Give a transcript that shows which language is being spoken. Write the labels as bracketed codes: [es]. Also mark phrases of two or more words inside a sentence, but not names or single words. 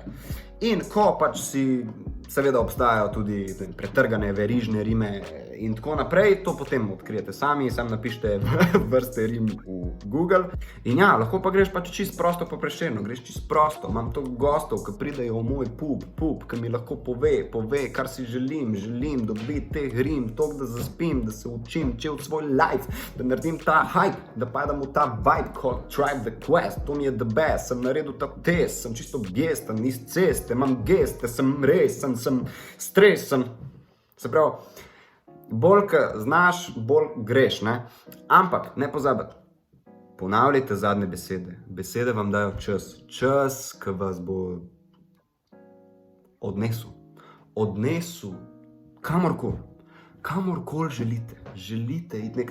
[sl] In ko pač si, seveda obstajajo tudi pretrgane verižne rime in tako naprej, to potem odkrijete sami, sam napišite vrste rim v Google. In ja, lahko pa greš pač čisto prosto po Prešernu, greš čisto prosto. Imam to gostov, ki pridejo v moj pub, ki mi lahko pove, kar si želim dobiti teh rim, toliko da zaspim, da se učim cel svoj life, da naredim ta hype, da padam v ta [en] vibe called Tribe the Quest, [sl] to mi je [en] the best, [sl] sem naredil ta test, sem čisto gesten, iz ceste, imam geste, sem resen, sem stresen. Se pravi, bolj ko znaš, bolj greš, ne? Ampak ne pozabiti, ponavljajte zadnje besede. Besede vam dajo čas, ki vas bo odnesel kamorkoli želite iti nek.